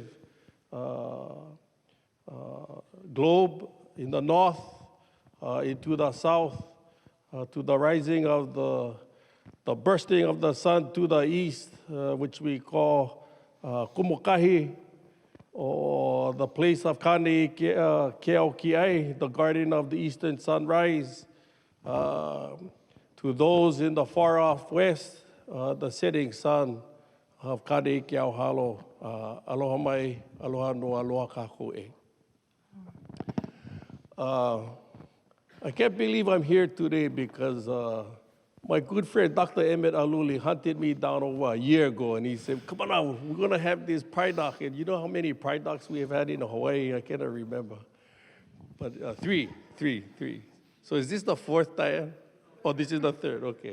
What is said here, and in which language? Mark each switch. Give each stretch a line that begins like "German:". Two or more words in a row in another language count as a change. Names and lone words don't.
English: globe in the north, into the south, to the rising of the bursting of the sun to the east, which we call Kumukahi, or the place of Kane Keokiai, the garden of the eastern sunrise, to those in the far off west, the setting sun of Kane Keauhalo.
Hawaiian: Aloha mai, aloha no, aloha kākou e.
English: I can't believe I'm here today because my good friend, Dr. Emmett Aluli, hunted me down over a year ago, and he said, come on now, we're going to have this PRIDoC. And you know how many PRIDoCs we have had in Hawaii? I cannot remember. But three. So is this the fourth time? Oh, this is the third, okay.